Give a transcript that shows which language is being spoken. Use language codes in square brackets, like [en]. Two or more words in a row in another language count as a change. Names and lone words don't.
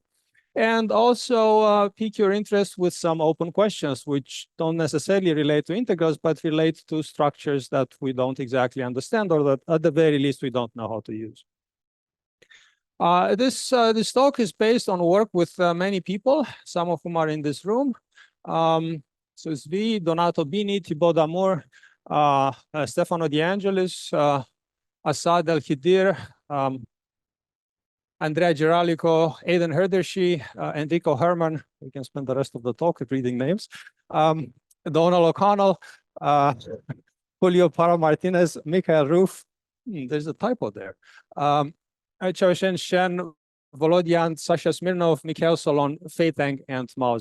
[en] And also pique your interest with some open questions, which don't necessarily relate to integrals, but relate to structures that we don't exactly understand, or that at the very least we don't know how to use. This talk is based on work with many people, some of whom are in this room. So it's V, Donato Bini, Thibaut Damour, Stefano De Angelis, Assad El-Khidir, Andrea Giralico, Aidan Herdershi, Enrico Herman. We can spend the rest of the talk reading names. Donald O'Connell, Julio Parra Martinez, Mikhail Ruf. There's a typo there. Chao Shen, Volodyan, Sasha Smirnov, Mikhail Solon, Fei Tang, and Mao Zeng.